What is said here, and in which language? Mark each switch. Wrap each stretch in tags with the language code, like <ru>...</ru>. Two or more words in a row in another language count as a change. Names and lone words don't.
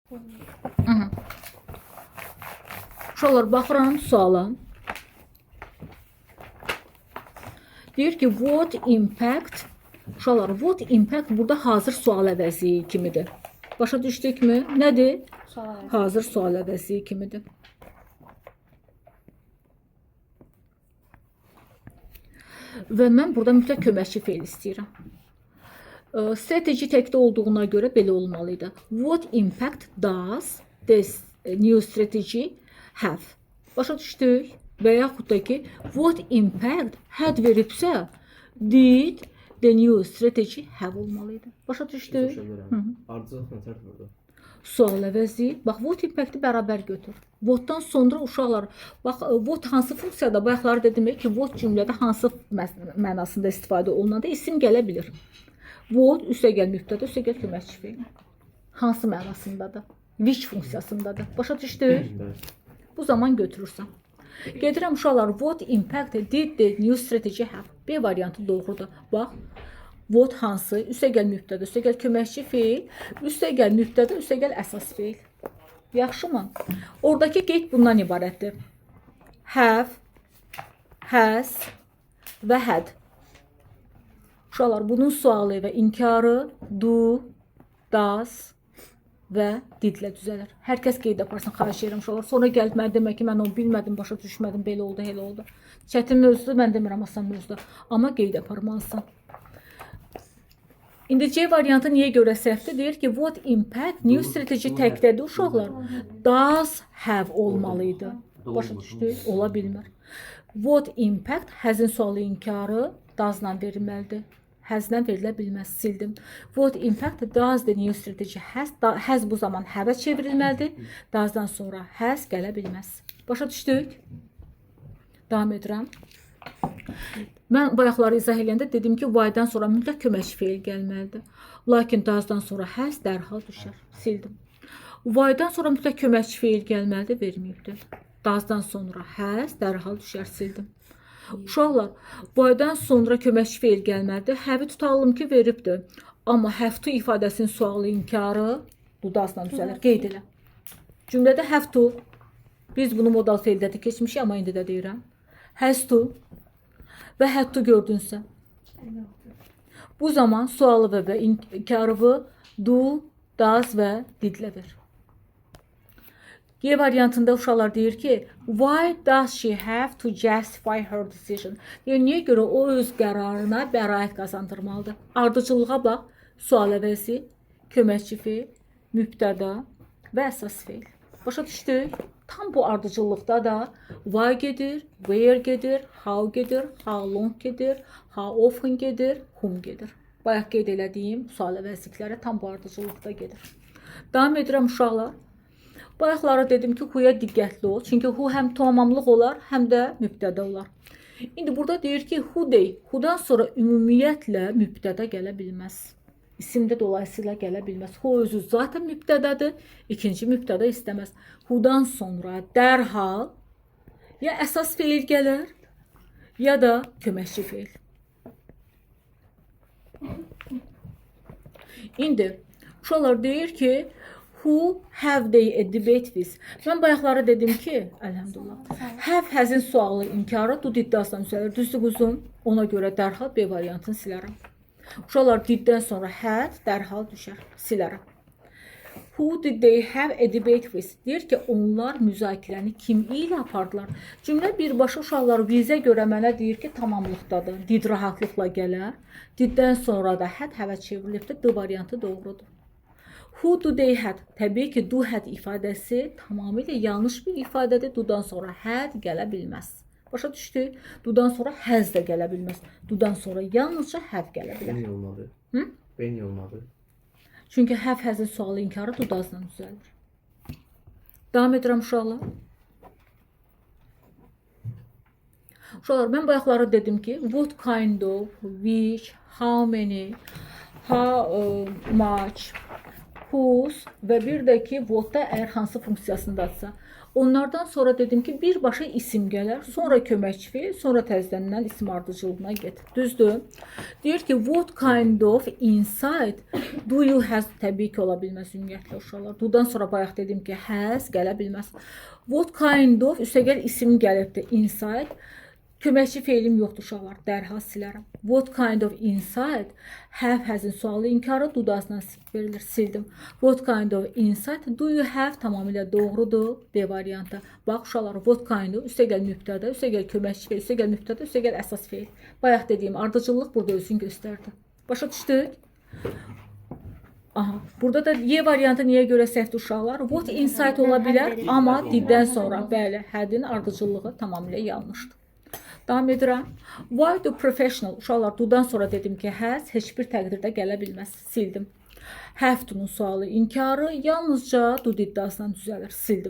<az>Uşaqlar, baxıram suala. Deyir ki,</az> <en>what impact?</en> <az>Uşaqlar,</az> <en>what impact</en> <az>burada hazır sual əvəzi kimidir. Başa düşdükmü? Nədir? Hazır sual əvəzi kimidir. Və mən burada mütləq köməkçi feil istəyirəm. Strateji təkdə olduğuna görə belə olmalıydı.</az> <en>What impact does this new strategy have?</en> <az>Başa düşdük? Və yaxud da ki,</az> <en>what impact had veribsə, did the new strategy have</en> <az>olmalıydı. Başa düşdük? Ardıcılıq nətərdir burada? Sual əvəzi. Bax,</az> <en>what impact'i</en> <az>bərabər götür. What'dan sonra uşaqlar, bax, what hansı funksiyada, bayaqları dedim ki, what cümlədə hansı mənasında istifadə olunanda isim gələ bilir. What üstəgəl mübtədə, üstəgəl köməkçi feil. Hansı mənasındadır? Which funksiyasındadır. Başa düşdük? Bu zaman götürürsən. Gedirəm uşaqlar,</az> <en>what impact did the new strategy have?</en> <az>B variantı doğrudur. Bax, what hansı, üstəgəl mübtədə, üstəgəl köməkçi feil, üstəgəl mübtədə, üstəgəl əsas feil. Yaxşımı? Oradakı qeyd bundan ibarətdir.</az> <en>Have, has</en> <az>və had. Uşaqlar, bunun sualı və inkarı</az> <en>do, does</en> <az>və didlə düzəlir. Hər kəs qeyd aparsın, xahiş edirəm uşaqlar. Sonra gəlib mən demək ki, mən onu bilmədim, başa düşmədim, belə oldu, elə oldu. Çətin mövzudur, mən demirəm asan mövzudur. Amma qeyd aparmalısın. İndi C variantı niyə görə səhvdir? Deyir ki,</az> <en>what impact new strategy</en> <az>təkdədir uşaqlar.</az> <en>Does have</en> <az>olmalıydı. Başa düşdük? Ola bilmir.</az> <en>What impact has'in</en> <az>sualı inkarı does'la verilməlidir. Has'lə verilə bilməz. Sildim.</az> <en>What impact does the new strategy has?</en> <az>Has bu zaman have-ə çevrilməlidir. Does'dan sonra has gələ bilməz. Başa düşdük? Davam edirəm. Mən bayaqları izah edəndə dedim ki, why-dan sonra mütləq köməkçi feil gəlməlidir. Lakin does-dan sonra has dərhal düşər. Sildim. Why-dan sonra mütləq köməkçi feil gəlməlidir, verməyibdir. Does-dan sonra has dərhal düşər. Sildim. Uşaqlar, why-dan sonra köməkçi feil gəlməlidir. Have-i tutalım ki, veribdir. Amma</az> <en>have to</en> <az>ifadəsinin sualı inkarı bu does-dan düzəlir. Qeyd elə. Cümlədə</az> <en>have to.</en> <az>Biz bunu modal feildə də keçmişik, amma indi də deyirəm.</az> <en>Has to</en> <az>və</az> <en>had to</en> <az>gördünsə. Bu zaman sualı və inkarı</az> <en>do, does</en> <az>və didlə ver. G variantında uşaqlar deyir ki,</az> <en>why does she have to justify her decision?</en> <az>Yəni, niyə görə o öz qərarına bəraət qazandırmalıdır? Ardıcılığa bax, sual əvəzi, köməkçi feil, mübtəda və əsas feil. Başa düşdük? Tam bu ardıcıllıqda da why gedir, where gedir, how gedir,</az> <en>how long</en> <az>gedir,</az> <en>how often</en> <az>gedir, whom gedir. Bayaq qeyd elədiyim sual əvəzlikləri tam bu ardıcıllıqda gedir. Davam edirəm uşaqlar. Bayaqlara dedim ki, who'ya diqqətli ol. Çünki who həm tamamlıq olar, həm də mübtədə olar. İndi burada deyir ki, who deyil. Who'dan sonra ümumiyyətlə mübtədə gələ bilməz. İsimdə dolayısıyla gələ bilməz. Who özü zaten mübtədədir. İkinci mübtədə istəməz. Who'dan sonra dərhal ya əsas feil gələr, ya da köməkçi feil. İndi uşaqlar deyir ki,</az> <en>who have they a debate with?</en> <az>Mən bayaqları dedim ki, əlhəmdülillah,</az> <en>have has'in</en> <az>sualı inkarı do diddiasdan düzəlir. Düzdür quzum? Ona görə dərhal B variantını silərəm. Uşaqlar diddən sonra had dərhal düşər. Silərəm.</az> <en>Who did they have a debate with?</en> <az>Deyir ki, onlar müzakirəni kim ilə apardılar? Cümlə birbaşa uşaqlar vizə görə mənə deyir ki, tamamlıqdadır. Did rahatlıqla gələr. Diddən sonra da</az> <en>had have</en> <az>çevrilibdir. D variantı doğrudur.</az> <en>Who do they had?</en> <az>Təbii ki,</az> <en>do had</en> <az>ifadəsi tamamilə yanlış bir ifadədir. Do-dan sonra had gələ bilməz. Başa düşdük? Do-dan sonra has da gələ bilməz. Do-dan sonra yalnızca have gələ bilər. Beni olmadı. Beni olmadı. Çünki</az> <en>have has'in</en> <az>sualı inkarı do-does'dan düzəlir. Davam edirəm uşaqlar. Uşaqlar, mən bayaqları dedim ki,</az> <en>what kind of, which, how many, how much, whose</en> <az>və bir də ki,</az> <en>what-da</en> <az>əgər hansı funksiyasındadsa. Onlardan sonra dedim ki, birbaşa isim gələr, sonra köməkçi feil, sonra təzədəndən isim ardıcıllığına get. Düzdür? Deyir ki,</az> <en>what kind of insight do you have?</en> <az>Təbii ki, ola bilməz ümumiyyətlə uşaqlar. Do-dan sonra bayaq dedim ki, has gələ bilməz.</az> <en>What kind of,</en> <az>üstəgəl isim gəlibdir, insight. Köməkçi feilim yoxdur uşaqlar, dərhal silərəm.</az> <en>What kind of insight? Have has'in</en> <az>sualı inkarı dudasından verilir, sildim.</az> <en>What kind of insight do you have?</en> <az>Tamamilə doğrudur, B variantı. Bax uşaqlar,</az> <en>what kind of,</en> <az>üstəgəl mübtədə, üstəgəl köməkçi feil, üstəgəl mübtədə, üstəgəl əsas feil. Bayaq dediyim ardıcıllıq burada özünü göstərdi. Başa düşdük? Aha, burada da Y variantı niyə görə səhvdir uşaqlar?</az> <en>What insight</en> <az>ola bilər, amma diddən sonra, bəli, hədin ardıcıllığı tamamilə yanlışdır. Davam edirəm.</az> <en>Why do professional?</en> <az>Uşaqlar, do-dan sonra dedim ki, has heç bir təqdirdə gələ bilməz. Sildim.</az> <en>Have to-nun</en> <az>sualı inkarı yalnızca do iddiasından düzəlir. Sildim.</az>